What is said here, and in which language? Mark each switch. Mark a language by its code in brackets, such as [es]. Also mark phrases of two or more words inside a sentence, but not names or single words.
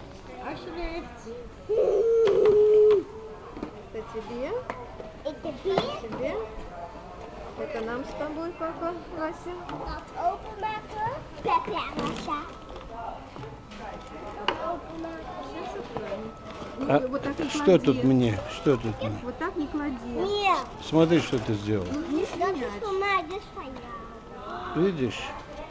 [nl] Alsjeblieft. [ru] Это тебе. Это тебе. Тебе. Это нам с тобой, папа, Вася. [nl] Dat openmaken. Pepja, Masha. [ru] А Вот так не что клади. тут мне? Что тут мне? Вот так не клади. Нет. Смотри, что ты сделал. Не [nl] Dat is [ru] слинять. [nl] voor mij, dus van jou. [ru] Видишь?